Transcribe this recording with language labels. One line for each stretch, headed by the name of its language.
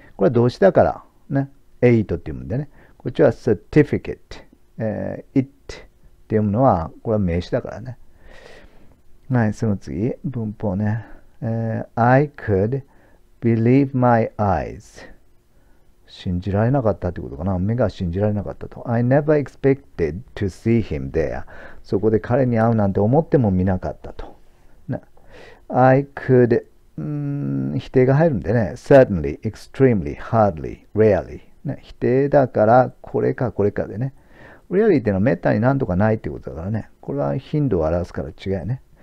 Japanese: これは動詞だから、ね。8って言うんでね。こっちは certificate。it っていうのは、これは名詞だからね。はい、その次、文法ね。
English: I could believe my eyes.
Japanese: 信じられなかったってことかな。目が信じられなかったと。
English: I never expected to see him there.
Japanese: そこで彼に会うなんて思ってもみなかったと。
English: I could、
Japanese: 否定が入るんでね。 certainly, extremely, hardly, rarely、否定だから、これかこれかでね。 rarely っていうのはめったになんとかないってことだからね。これは頻度を表すから違いね。